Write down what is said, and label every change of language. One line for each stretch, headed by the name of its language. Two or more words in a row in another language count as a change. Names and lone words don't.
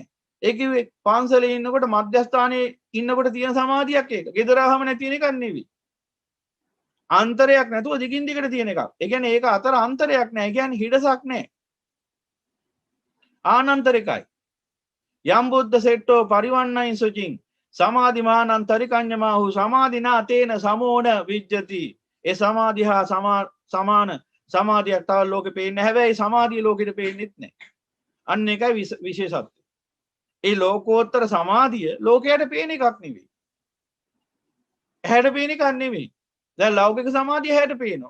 Sinhala: ඒ කිව්වේ පන්සලේ ඉන්නකොට මධ්‍යස්ථානයේ ඉන්නකොට තියෙන සමාධියක් ඒක. ගෙදරාවම නැති වෙන එකක් නෙවෙයි. අන්තරයක් නැතුව දිගින් දිගට තියෙන එකක්. ඒ කියන්නේ ඒක අතර අන්තරයක් නැහැ. ඒ කියන්නේ හිඩසක් නැහැ. ආනන්තරිකයි.
Pali: යම් බුද්ධ සෙට්ටෝ පරිවන්නයින් සුචින් සමාධිමානන්තරිකඤ්ඤමාහු සමාධිනා තේන සමෝන විජ්ජති.
Sinhala: ඒ සමාධිය හා සමාන සමාධියක් තව ලෝකෙ පේන්නේ. හැබැයි සමාධිය ලෝකෙට පේන්නේත් නැහැ. අන්න එකයි විශේෂත්වය. ඒ ලෝකෝත්තර සමාධිය ලෝකයට පේන එකක් නෙවෙයි. ඇහැට පේන එකක් නෙවෙයි. දැන් ලෞකික සමාධිය ඇහැට පේනවා.